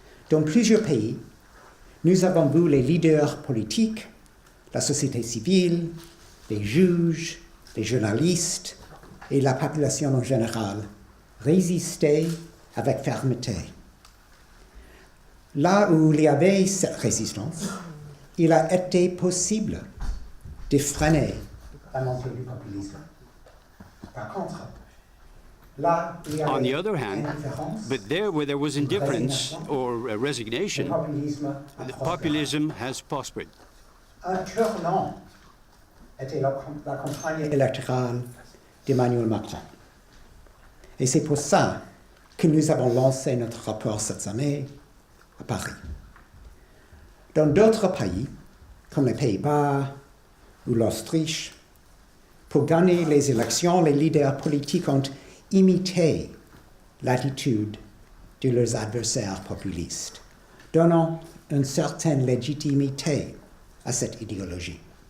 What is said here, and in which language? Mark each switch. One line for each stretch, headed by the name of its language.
French: Dans plusieurs pays, nous avons vu les leaders politiques, la société civile, les juges, les journalistes et la population en général résister avec fermeté. Là où il y avait cette résistance, il a été possible de freiner la montée du populisme. Par contre, là, il y avait
English: On the other hand, but there where there was indifference or resignation, the populism has prospered.
French: Un tournant était la campagne électorale d'Emmanuel Macron. Et c'est pour ça que nous avons lancé notre rapport cette année à Paris. Dans d'autres pays, comme les Pays-Bas ou l'Autriche, pour gagner les élections, les leaders politiques ont imité l'attitude de leurs adversaires populistes, donnant une certaine légitimité à cette idéologie.